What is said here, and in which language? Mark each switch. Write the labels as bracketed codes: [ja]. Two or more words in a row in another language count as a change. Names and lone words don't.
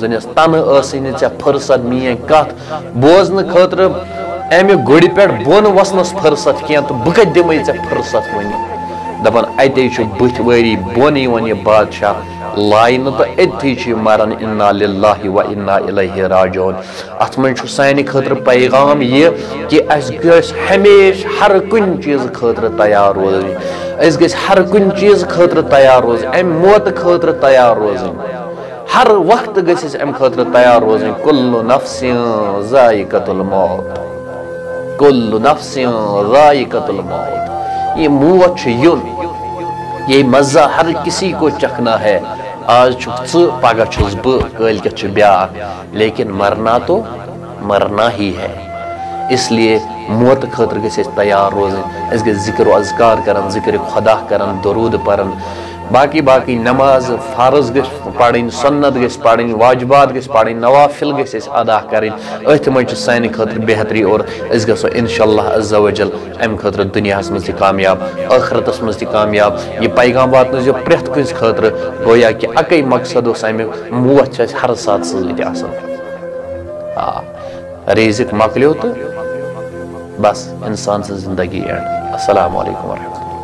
[ks] دوٚپنس تنہٕ ٲسٕے نہٕ ژےٚ فرصت میٲنۍ کتھ بوزنہٕ خٲطرٕ امہِ گُرِ پٮ۪ٹھ بۄن وسنس فرصت کینٛہہ تہٕ بہٕ کتہِ دِمے ژےٚ فرصت وۄنۍ دپان اتے چھُ بٕتھِ وٲری بۄن یِوان یہِ بادشاہ لاینہٕ تہٕ أتھی چھُ مران [ar] انا للہ و انا الیہ راجعون [ks] اتھ منٛز چھُ سانہِ خٲطرٕ پیغام یہِ کہ اسہِ گژھِ ہمیشہ ہر کُنہِ چیٖزٕ خٲطرٕ تیار روزٕنۍ أسۍ گژھِ ہر کُنہِ چیٖزٕ خٲطرٕ تیار روزٕنۍ امہِ موتہٕ خٲطرٕ تیار روزٕنۍ ہر وقت گژھِ أسۍ امہِ خٲطرٕ تیار روزٕنۍ [ar] کُلُّ نفس ذائقۃ الموت کُلُّ نفس ذائقۃ [ur] الموت [ks] یہ موت چھُ یُن [ur] یہ مزہ ہر کسی کو چکھنا ہے [ks] آج چھُکھ ژٕ پگہہ چھُس بہٕ کٲلکٮ۪تھ چھُ بیٛاکھ [ur] لیکن مرنا تو مرنا ہی ہے اس [ks] لیے موت خٲطرٕ گژھِ أسۍ تیار روزٕنۍ أسۍ گژھِ ذکر و اذکار کران ذکر خدا کران درود پران باقی نماز فرض گژھِ پرٕنۍ سنت گژھِ پرٕنۍ واجبات گژھِ پرٕنۍ نوافل گژھِ أسۍ ادا کرٕنۍ أتھۍ منٛز چھِ سانہِ خٲطرٕ بہتری اور أسۍ گژھو [ar] انشاءاللہ عز وجل [ks] امہِ خٲطرٕ دُنیاہس منٛز تہِ کامیاب ٲخرتس منٛز تہِ کامیاب یہِ پیغام واتنٲیزیو پرٛٮ۪تھ کٲنٛسہِ خٲطرٕ گویا کہِ اکے مقصد اوس امیُک موت چھِ اسہِ ہر ساتہٕ سۭتۍ آسان رزق مۄکلیو تہٕ بس انسان سٕنٛز زندگی اینڈ [ar] السلام علیکم ورحمۃ اللہ